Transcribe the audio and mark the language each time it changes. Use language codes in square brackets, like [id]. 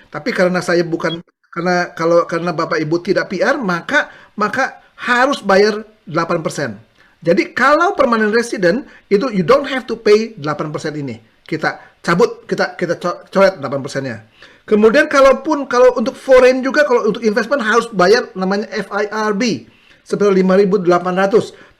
[id] Tapi karena saya bukan karena Bapak Ibu tidak PR, maka harus bayar 8%. Jadi kalau [en] permanent resident itu you don't have to pay 8% ini. [id] Kita cabut, kita coret 8%-nya. Kemudian kalau untuk foreign juga, kalau untuk investment harus bayar namanya FIRB sekitar 5.800.